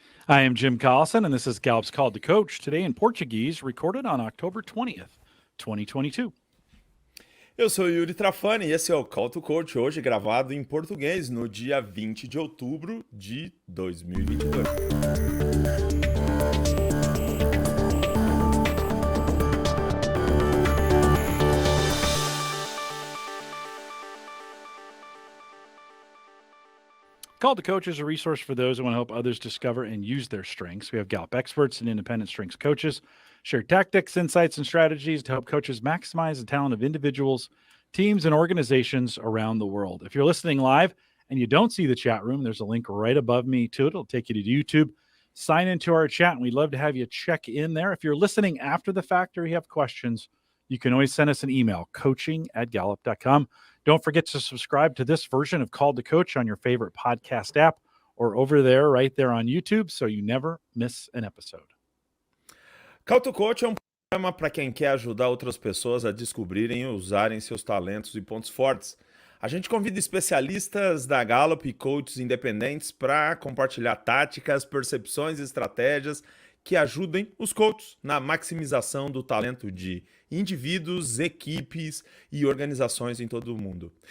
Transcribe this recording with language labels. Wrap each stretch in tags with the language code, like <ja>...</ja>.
<en>I am Jim Collison, and this is Gallup's Call to Coach, today in Portuguese, recorded on October 20th, 2022.</en> <pt>Eu sou Yuri Trafani e esse é o Call to Coach, hoje gravado em português, no dia 20 de outubro de 2022.</pt> <en>Call to Coach is a resource for those who want to help others discover and use their strengths. We have Gallup experts and independent strengths coaches share tactics, insights, and strategies to help coaches maximize the talent of individuals, teams, and organizations around the world. If you're listening live and you don't see the chat room, there's a link right above me to it. It'll take you to YouTube. Sign into our chat, and we'd love to have you check in there. If you're listening after the fact or you have questions, you can always send us an email, coaching@gallup.com. Don't forget to subscribe to this version of Call to Coach on your favorite podcast app or over there, right there on YouTube, so you never miss an episode.</en> <pt>Call to Coach é um programa para quem quer ajudar outras pessoas a descobrirem e usarem seus talentos e pontos fortes. A gente convida especialistas da Gallup e coaches independentes para compartilhar táticas, percepções e estratégias que ajudem os coaches na maximização do talento de indivíduos, equipes e organizações em todo o mundo.</pt>